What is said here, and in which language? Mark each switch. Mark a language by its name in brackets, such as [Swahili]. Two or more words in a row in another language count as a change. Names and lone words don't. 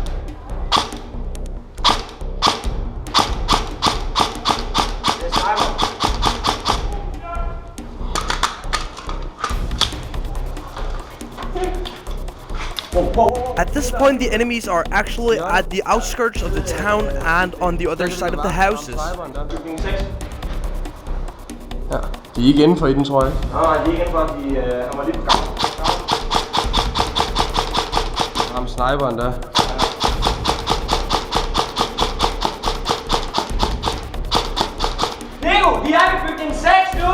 [English] At this point, the enemies are actually at the outskirts of the town and on the other side of the houses. [Danish] Ja, de er ikke indenfor i den, tror jeg. Nej, de er ikke indenfor, han var lige på gang. Ham sniperen der. Nico, de er ved bygning 6 nu!